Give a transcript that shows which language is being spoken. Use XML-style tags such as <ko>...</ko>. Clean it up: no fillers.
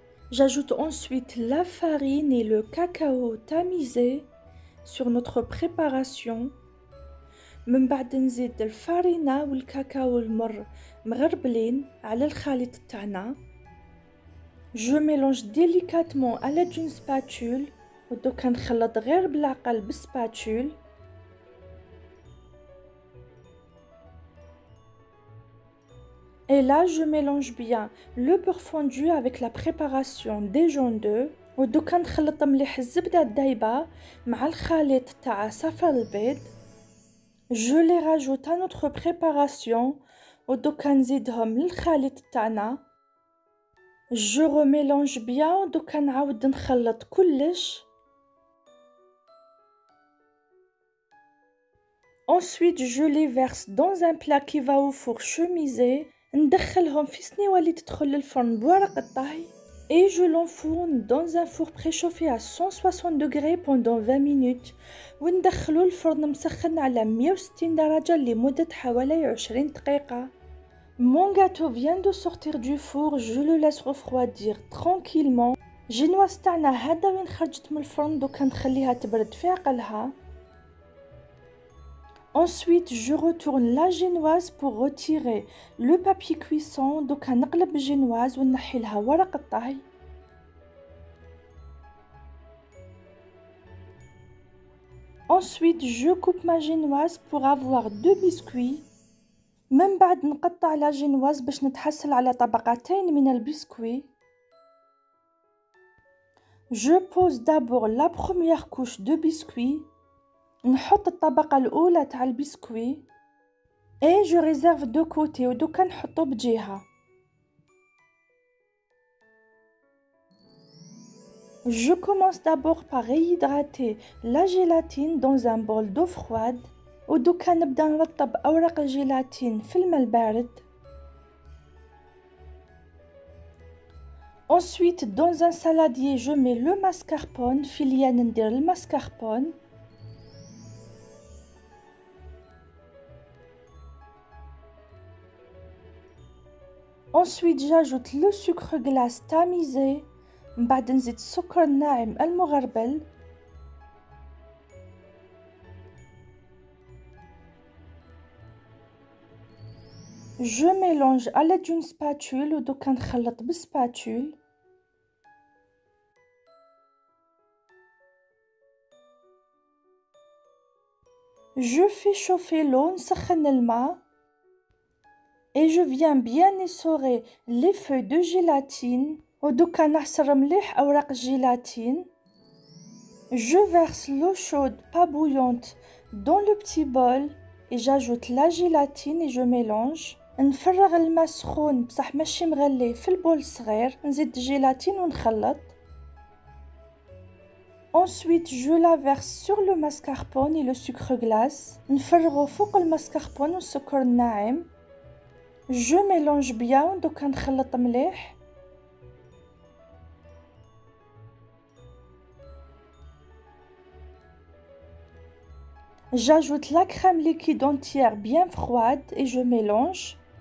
<fr>J'ajoute ensuite la farine et le cacao tamisé sur notre préparation.</fr> <ar>من بعد نزيد الفارينة والكاكاو المر مغربلين على الخليط تاعنا.</ar> <fr>Je mélange délicatement à l'aide d'une spatule</fr> <ar>ودوكا نخلط غير بالعقل بالسباتول.</ar> <fr>Et là, je mélange bien le beurre fondu avec la préparation des jaunes d'œufs.</fr> <ar>ودوكا نخلط مليح الزبدة الدايبة مع الخليط تاع صفار البيض.</ar> <fr>Je les rajoute à notre préparation</fr> <ar>ودوكا نزيدهم للخليط تاعنا.</ar> <fr>Je remélange bien</fr> <ar>ودوكا نعاود نخلط كلش.</ar> <fr>Ensuite, je les verse dans un plat qui va au four chemisé.</fr> <ar>ندخلهم في صنيوة اللي تدخل للفرن بورق الطهي.</ar> <fr>Et je l'enfourne dans un four préchauffé à 160 degrés pendant 20 minutes.</fr> <ar>وندخلو الفرن مسخن على 160 درجة لمدة حوالي 20 دقيقة.</ar> <fr>Mon gâteau vient de sortir du four, je le laisse refroidir tranquillement.</fr> <ar>جينواز تاعنا هذا وين خرجت من الفرن دوكا نخليها تبرد في عقلها.</ar> <fr>Ensuite, je retourne la génoise pour retirer le papier cuisson.</fr> <ar>دوكا نقلب الجينواز ونحي لها ورق الطهي.</ar> <fr>Ensuite, je coupe ma génoise pour avoir 2 biscuits.</fr> <ar>من بعد نقطع</ar> <fr>la génoise</fr> <ar>باش نتحصل على طبقتين من البسكوي.</ar> <fr>Je pose d'abord la première couche de biscuits.</fr> <ar>نحط الطبقة الأولى تاع البسكوي.</ar> <fr>Et je réserve de côté</fr> <ar>ودوكا نحطو بجهة.</ar> <fr>Je commence d'abord par réhydrater la gélatine dans un bol d'eau froide.</fr> <ar>ودوكا نبدأ نرطب أوراق الجيلاتين في الماء البارد.</ar> <fr>Ensuite, dans un saladier, je mets le mascarpone.</fr> <ar>في اليا ندير الماسكاربون.</ar> <fr>Ensuite, j'ajoute le sucre glace tamisé.</fr> <ar>من بعد نزيد السكر الناعم المغربل.</ar> <fr>Je mélange à l'aide d'une spatule</fr> <ar>ودوكا نخلط بالسباتول.</ar> <fr>Je fais chauffer l'eau,</fr> <ar>نسخن الماء.</ar> <fr>Et je viens bien essorer les feuilles de gélatine.</fr> <ar>ودوكا نعصر مليح أوراق الجيلاتين.</ar> <fr>Je verse l'eau chaude, pas bouillante, dans le petit bol. Et j'ajoute la gélatine et je mélange.</fr> <ar>نفرغ الماء سخون بصح ماشي مغلي في البول الصغير. نزيد الجيلاتين ونخلط.</ar> <fr>Ensuite, je la verse sur le mascarpone et le sucre glace.</fr> <ar>نفرغو فوق الماسكاربون والسكر الناعم.</ar> <fr>Je mélange bien</fr> <ar>دوكا نخلط مليح.</ar> <fr>J'ajoute la crème liquide entière bien froide et je mélange.</fr>